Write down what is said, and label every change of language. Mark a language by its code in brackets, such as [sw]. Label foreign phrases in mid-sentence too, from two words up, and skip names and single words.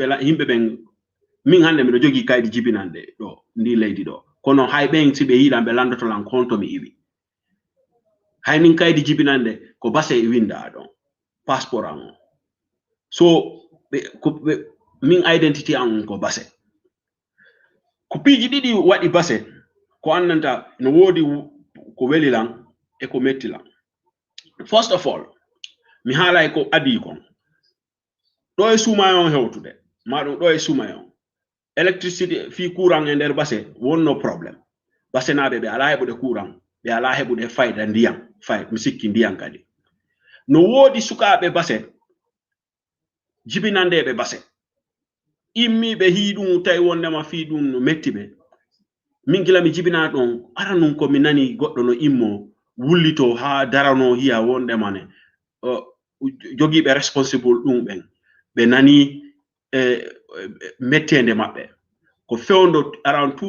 [ff] Simi sibela himbe ben min hande miɗo jogi kaydi jibinande ɗo ndi leydi ɗo kono hay ɓen si ɓe yiiɗan ɓe landoto lan konto mi iwi hay min kaydi jibinande ko base winda ɗon passeport an o so min identity an ko base ko piiji ɗiɗi waɗi base ko annanta no woodi ko weli lan e ko metti lan [en] first of [ff] all mi haalay ko adi kon ɗo e sumayon hewtude maɗum ɗo e sumayon électricité fi courant e nder base wonno probléme base naɓe ɓe ala heɓude courant ɓe ala heɓude fayda ndiyam mi sikki ndiyam kadi no woodi sukaɓe base jibinandeɓe base immiɓe hiiɗum tawi wondema fi ɗum no metti ɓe min gila mi jibina ɗon ara nun ko mi nani goɗɗo no immo wullito ha darano hiya wondemane jogiiɓe responsible ɗum ɓen ɓe nani mettende maɓɓe ko fewndo around